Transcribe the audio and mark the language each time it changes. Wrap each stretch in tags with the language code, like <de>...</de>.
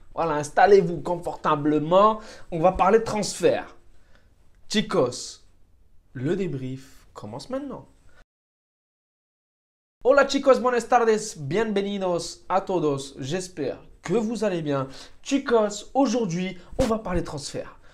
<fr>Voilà, installez-vous confortablement. On va parler transfert. Chicos, le débrief commence maintenant.</fr> <es>Hola chicos, buenas tardes, bienvenidos a todos.</es> <fr>J'espère que vous allez bien. Chicos, aujourd'hui, on va parler transfert.</fr>